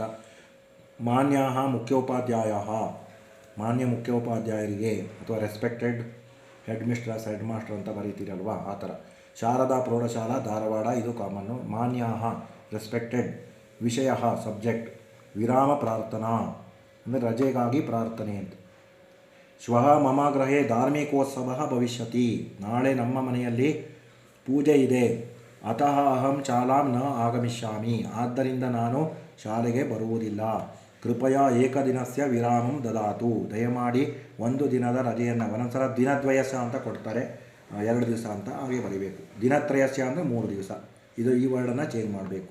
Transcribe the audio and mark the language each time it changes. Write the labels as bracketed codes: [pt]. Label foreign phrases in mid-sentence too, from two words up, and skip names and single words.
[kn] ಮಾನ್ಯ ಮುಖ್ಯೋಪಾಧ್ಯಾಯ, ಮಾನ್ಯ ಮುಖ್ಯೋಪಾಧ್ಯಾಯರಿಗೆ ಅಥವಾ [en] respected head mistress, head master [kn] ಅಂತ ಬರೀತೀರಲ್ವ, ಆ ಥರ. ಶಾರದಾ ಪ್ರೌಢಶಾಲಾ ಧಾರವಾಡ ಇದು ಕಾಮನ್ನು. ಮಾನ್ಯ ರೆಸ್ಪೆಕ್ಟೆಡ್, ವಿಷಯ ಸಬ್ಜೆಕ್ಟ್, ವಿರಾಮ ಪ್ರಾರ್ಥನಾ ಅಂದರೆ ರಜೆಗಾಗಿ ಪ್ರಾರ್ಥನೆ ಅಂತ. [sa] ಶ್ವಃ ಮಮ ಗೃಹೇ ಧಾರ್ಮಿಕೋತ್ಸವ ಭವಿಷ್ಯತಿ, [kn] ನಾಳೆ ನಮ್ಮ ಮನೆಯಲ್ಲಿ ಪೂಜೆ ಇದೆ. [sa] ಅತಃ ಅಹಂ ಶಾಲಾಂ ನ ಆಗಮಿಷ್ಯಾಮಿ, [kn] ಆದ್ದರಿಂದ ನಾನು ಶಾಲೆಗೆ ಬರುವುದಿಲ್ಲ. [sa] ಕೃಪಯಾ ಏಕದಿನಸ್ಯ ವಿರಾಮಂ ದದಾತು, [kn] ದಯಮಾಡಿ ಒಂದು ದಿನದ ರಜೆಯನ್ನು, ಒಂದೊಂದ್ಸಲ ದಿನದ್ವಯಸ್ಯ ಅಂತ ಕೊಡ್ತಾರೆ, 2 ದಿವಸ ಅಂತ ಹಾಗೆ ಬರೀಬೇಕು. ದಿನತ್ರಯಸ್ಯ ಅಂದರೆ 3 ದಿವಸ, ಈ ವರ್ಡನ್ನು ಚೇಂಜ್ ಮಾಡಬೇಕು.